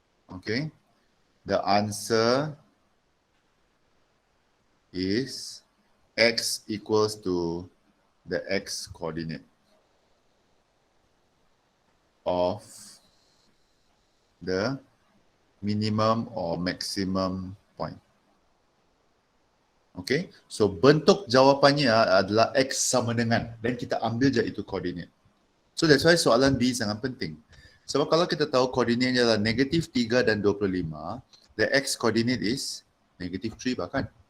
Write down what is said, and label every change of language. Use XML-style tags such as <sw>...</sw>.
<en>Okay, the answer is x equals to the x coordinate of the minimum or maximum point.</en> <ms>Okay, so bentuk jawapannya adalah x sama dengan, dan kita ambil je itu koordinat.</ms> <en>So that's why</en> <ms>soalan B sangat penting. Sebab kalau kita tahu koordinatnya adalah negatif 3 dan 25,</ms> <en>the x coordinate is</en> <ms>negatif 3 bahkan.</ms>